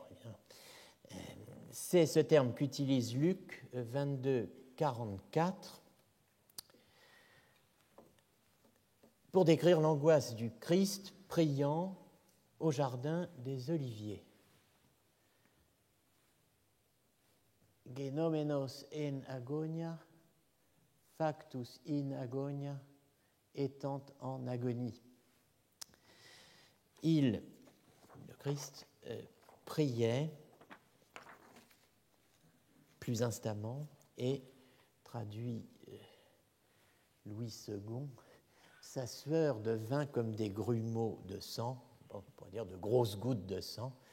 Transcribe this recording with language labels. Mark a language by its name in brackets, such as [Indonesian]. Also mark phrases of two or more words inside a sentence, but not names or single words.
[French] C'est ce terme qu'utilise Luc 22, 44 pour décrire l'angoisse du Christ priant au jardin des Oliviers. [Greek] γενόμενος ἐν ἀγωνίᾳ, [Latin] factus in agonia, [French] étant en agonie. Le Christ, priait plus instamment et traduit Louis II, sa sueur devint comme des grumeaux de sang, on pourrait dire de grosses gouttes de sang.